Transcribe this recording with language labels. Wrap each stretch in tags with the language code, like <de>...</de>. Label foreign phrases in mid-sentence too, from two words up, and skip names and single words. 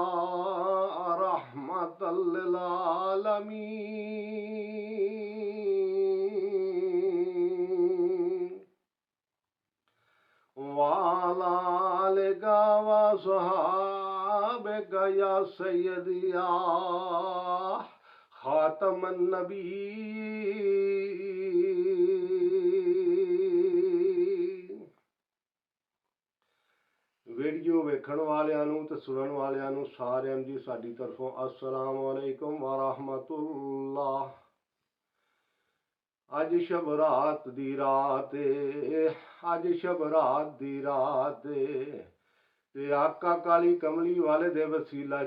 <ar>رحمة للعالمين وعلى آلك وصحابك يا سيدي يا خاتم النبيين.</ar> <pa>ਵੀਡੀਓ ਵੇਖਣ ਵਾਲਿਆਂ ਨੂੰ ਤੇ ਸੁਣਨ ਵਾਲਿਆਂ ਨੂੰ ਸਾਰਿਆਂ ਨੂੰ ਜੀ ਸਾਡੀ ਤਰਫੋਂ</pa> <ar>السلام عليكم ورحمة الله.</ar> <pa>ਅੱਜ ਸ਼ਬ ਰਾਤ ਦੀ ਰਾਤ ਤੇ ਆਕਾ ਕਾਲੀ ਕਮਲੀ ਵਾਲੇ ਦੇ ਵਸੀਲਾ</pa>